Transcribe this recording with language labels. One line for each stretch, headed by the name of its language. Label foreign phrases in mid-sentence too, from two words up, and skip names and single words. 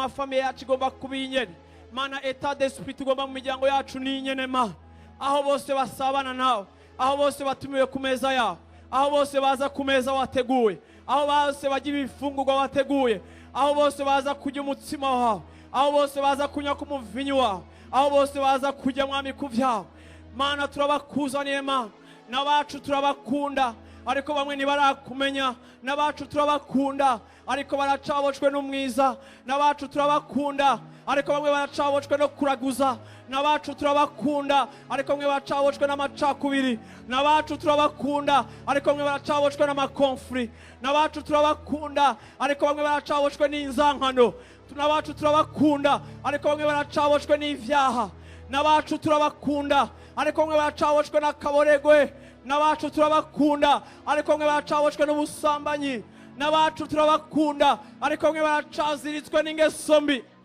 Rundi: mafamiye yacu igomba kuba inyene Mana
French: état d'esprit
Rundi: tugomba mu miryango yacu ni inyene Mana aho bose basabana nawe aho bose batumiwe ku meza yawe aho bose baza ku meza wateguwe aho bose bagira ibifungurwa wateguye aho bose baza kurya umutsima wawe aho bose baza kunywa ku muvinyu wawe aho bose baza kurya mwami ku vyawe Mana turabakuzaniye Mana n'abacu turabakunda ariko bamwe ntibarakumenya n'abacu turabakunda ariko baracaboshwe n'umwiza n'abacu turabakunda ariko bamwe baracaboshwe no kuraguza n'abacu turabakunda ariko bamwe baracaboshwe n'amacakubiri n'abacu turabakunda ariko bamwe baracaboshwe n'amakonfri n'abacu turabakunda ariko bamwe baracaboshwe n'inzankano n'abacu turabakunda ariko bamwe baracaboshwe n'ivyaha n'abacu turabakunda ariko bamwe baracaboshwe n'akaboregwe n'abacu turabakunda ariko bamwe baracaboshwe n'ubusambanyi n'abacu turabakunda ariko bamwe baracaziritswe n'ingeso mbi